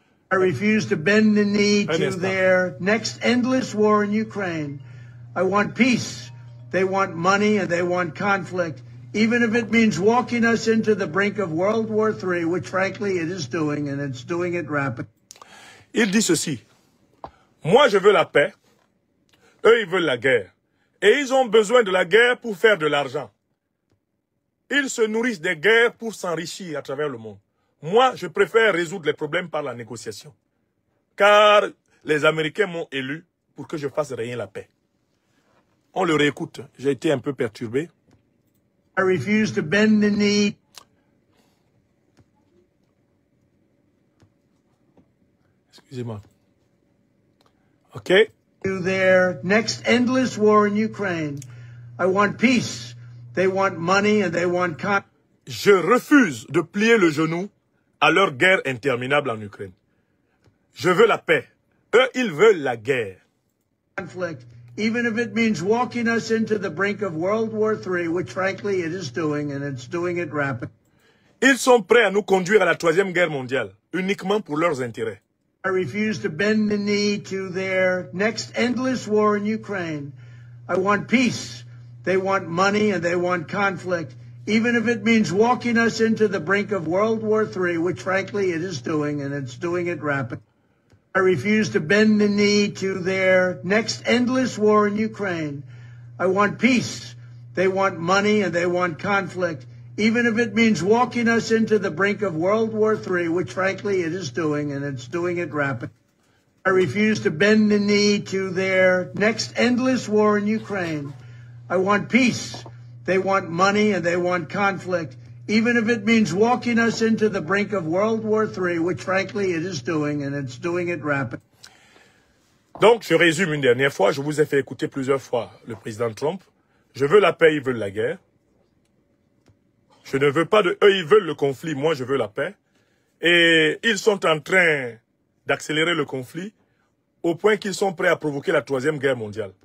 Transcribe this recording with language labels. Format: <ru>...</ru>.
<en>I refuse to bend the knee to their next endless war in Ukraine. I want peace. They want money and they want conflict, even if it means walking us into the brink of World War III, which frankly it is doing, and it's doing it rapidly.</en> <fr>Il dit ceci. Moi, je veux la paix. Eux, ils veulent la guerre. Et ils ont besoin de la guerre pour faire de l'argent. Ils se nourrissent des guerres pour s'enrichir à travers le monde. Moi, je préfère résoudre les problèmes par la négociation. Car les Américains m'ont élu pour que je fasse rien la paix. On le réécoute. J'ai été un peu perturbé.</fr> <en>I refuse to bend the knee.</en> <fr>Excusez-moi. OK.</fr> <en>To their next endless war in Ukraine. I want peace. They want money and they want</en> <fr>Je refuse de plier le genou à leur guerre interminable en Ukraine. Je veux la paix. Eux, ils veulent la guerre.</fr> <en>Conflict, even if it means walking us into the brink of World War III, which frankly it is doing, and it's doing it rapidly.</en> <fr>Ils sont prêts à nous conduire à la troisième guerre mondiale, uniquement pour leurs intérêts.</fr> <en>I refuse to bend the knee to their next endless war in Ukraine. I want peace. They want money and they want conflict, even if it means walking us into the brink of World War III, which frankly it is doing, and it's doing it rapidly. I refuse to bend the knee to their next endless war in Ukraine. I want peace. They want money and they want conflict, even if it means walking us into the brink of World War III, which frankly it is doing, and it's doing it rapidly. I refuse to bend the knee to their next endless war in Ukraine. I want peace. They want money and they want conflict, even if it means walking us into the brink of World War III, which frankly it is doing, and it's doing it rapidly.</en> <fr>Donc, je résume une dernière fois. Je vous ai fait écouter plusieurs fois le président Trump. Je veux la paix, ils veulent la guerre. Je ne veux pas de... Eux, ils veulent le conflit, moi, je veux la paix. Et ils sont en train d'accélérer le conflit au point qu'ils sont prêts à provoquer la troisième guerre mondiale.</fr>